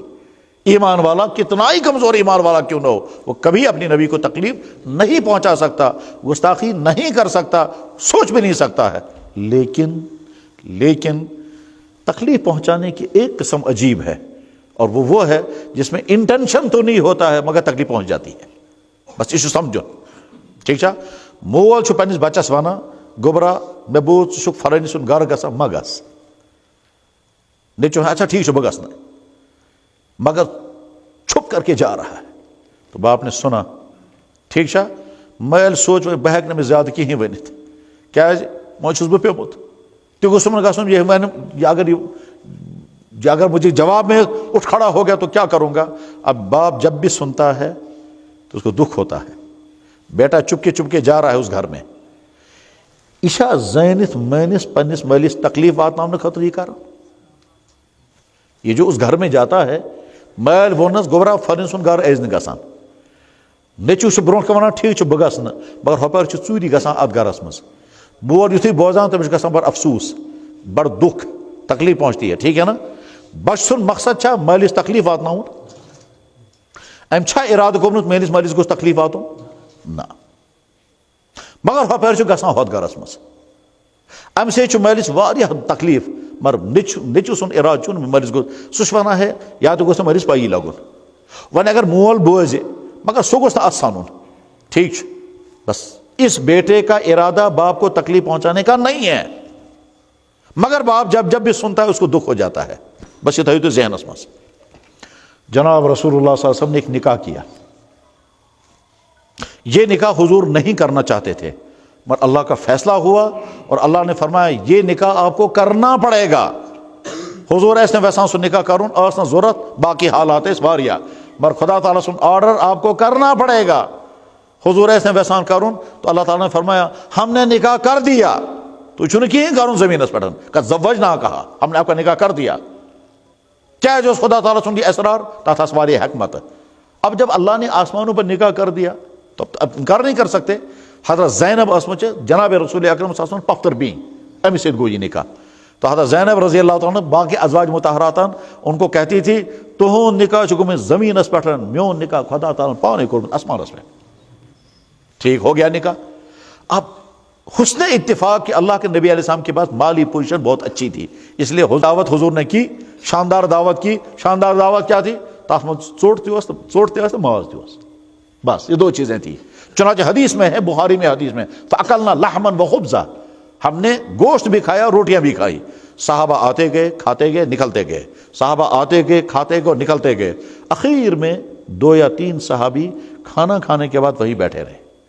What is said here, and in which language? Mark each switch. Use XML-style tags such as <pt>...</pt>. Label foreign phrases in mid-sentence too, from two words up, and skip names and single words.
<ur>ایمان والا کتنا ہی کمزور ایمان والا کیوں نہ ہو، وہ کبھی اپنی نبی کو تکلیف نہیں پہنچا سکتا، گستاخی نہیں کر سکتا، سوچ بھی نہیں سکتا ہے۔ لیکن تکلیف پہنچانے کی ایک قسم عجیب ہے، اور وہ ہے جس میں انٹینشن تو نہیں ہوتا ہے مگر تکلیف پہنچ جاتی ہے۔ بس یہ سمجھو، ٹھیک ہے؟</ur> <ks>مول چھو پنس بچس وانا گوبرا مے بوت ژٕ چھُکھ فلٲنی سُنٛد گھر گژھان مہ گژھ۔ نیچو اچھا ٹھیک چھُ بہٕ گژھٕ نہٕ،</ks> <ur>مگر چھپ کر کے جا رہا ہے۔ تو باپ نے سنا،</ur> <ks>ٹھیک چھا؟ میں سوچ بہٕ ہیٚکہٕ نہٕ أمِس زیادٕ کِہیٖنۍ ؤنِتھ، کیٛازِ وۄنۍ چھُس بہٕ پیوٚمُت، تہِ گوٚژھُم نہٕ گژھُن</ks> <ur>یہ اگر مجھے جواب میں اٹھ کھڑا ہو گیا تو کیا کروں گا؟ اب باپ جب بھی سنتا ہے تو اس کو دکھ ہوتا ہے، بیٹا چپ کے جا رہا ہے اس گھر میں۔</ur> <ks>عشا زینت مینس پنس مالس تکلیف واتناؤنہٕ خٲطرٕ</ks> <ur>یہ کر، یہ جو اس گھر میں جاتا ہے،</ur> <ks>مال وونس گوبرا فلٲنۍ سُنٛد گھر ایز نہٕ گژھان، نیٚچوٗ چھُ برونٛٹھ کَنہِ وَنان ٹھیٖک چھُ بہٕ گژھٕ نہٕ، مگر ہۄپٲرۍ چھُ ژوٗری گژھان اَتھ گھرس منٛز۔ مول یُتھُے بوزان تٔمِس چھُ گژھان بڑٕ افسوٗس، بڑٕ دُکھ،</ks> <ur>تکلیف پہنچتی ہے، ٹھیک ہے نا؟</ur> <ks>بچہ سُنٛد مقصد چھا مٲلِس تکلیف واتناوُن؟ أمۍ چھا اِرادٕ کوٚرمُت میٲنِس مٲلِس گوٚژھ تکلیف واتُن؟ نہ، مگر ہۄپٲرۍ چھُ گژھان ہۄتھ گھرس منٛز۔ اَمہِ سۭتۍ چھُ مٲلِس واریاہ تکلیف، مگر نیٚچوٗ سُنٛد اِرادٕ چھُنہٕ مٲلِس گوٚژھ، سُہ چھُ وَنان ہے یا تہِ گوٚژھ نہٕ مٲلِس پَیی لگُن۔ وۄنۍ اگر مول بوزِ مگر سُہ گوٚژھ نہٕ اَتھ سَنُن، ٹھیک چھُ؟</ks> <ur>بس اس بیٹے کا ارادہ باپ کو تکلیف پہنچانے کا نہیں ہے، مگر باپ جب بھی سنتا ہے اس کو دکھ ہو جاتا ہے۔</ur> <ks>بس یہ تھٲیِو تُہۍ ذہنس منٛز۔</ks> <ur>جناب رسول اللہ</ur> <ar>صلی اللہ علیہ وسلم</ar> <ur>نے ایک نکاح کیا، یہ نکاح حضور نہیں کرنا چاہتے تھے، مگر اللہ کا فیصلہ ہوا اور اللہ نے فرمایا یہ نکاح آپ کو کرنا پڑے گا۔</ur> <ks>حضور ایسے ویسا سن نکاح کرن ٲس نہٕ ضرورت، باقی حالات ٲسۍ واریاہ، مگر خدا تعالیٰ سُنٛد آرڈر</ks> <ur>آپ کو کرنا پڑے گا۔ حضور ایسے ویسان کرن تو اللہ تعالیٰ نے فرمایا ہم نے نکاح کر دیا،</ur> <ks>تو چھُنہٕ کِہیٖنۍ کرُن زمینس پٮ۪ٹھ،</ks> <ur>کہ زوجنا کہا ہم نے آپ کا نکاح کر دیا۔</ur> <ks>کیٛازِ اوس خدا تعالیٰ سُنٛد یہ اسرار؟ تتھ آسہٕ واریاہ حکمت۔</ks> <ur>اب جب اللہ نے آسمانوں پر نکاح کر دیا تو اب انکار نہیں کر سکتے۔</ur> <ks>حضرت زینب ٲسمٕژ چھِ جناب رسول اکرم</ks> <ar>صلی اللہ علیہ وسلم</ar> <ks>پۄپھتٕر بیٚنہِ، أمِس سۭتۍ گوٚو یہ نکاح۔ تو حضرت زینب رضی اللہ تعالیٰ باقی ازواج مطہراتن</ks> <ur>ان کو کہتی تھی</ur> <ks>تُہُنٛد نکاح چھُ گوٚمُت زمینس پٮ۪ٹھ، میون نکاح خدا تعالیٰ پانے کوٚرمُت آسمانس پٮ۪ٹھ۔</ks> <ur>ٹھیک ہو گیا نکاح۔ اب حسن اتفاق کہ اللہ کے نبی علیہ السلام کے پاس مالی پوزیشن بہت اچھی تھی، اس لیے دعوت حضور نے کی، شاندار دعوت کی۔ شاندار دعوت کیا تھی؟</ur> <ks>تَتھ منٛز ژوٚٹ تہِ ٲس تہٕ ماز تہِ اوس،</ks> <ur>بس یہ دو چیزیں تھیں۔ چنانچہ حدیث میں ہے، بخاری میں حدیث میں،</ur> <ar>فَأَكَلْنَا لَحْمًا وَخُبْزًا،</ar> <ur>ہم نے گوشت بھی کھایا، روٹیاں بھی کھائی۔ صحابہ آتے گئے، کھاتے گئے، نکلتے گئے، صحابہ آتے گئے، کھاتے گئے اور نکلتے گئے۔ اخیر میں 2 یا 3 صحابی کھانا کھانے کے بعد وہی بیٹھے رہے۔</ur>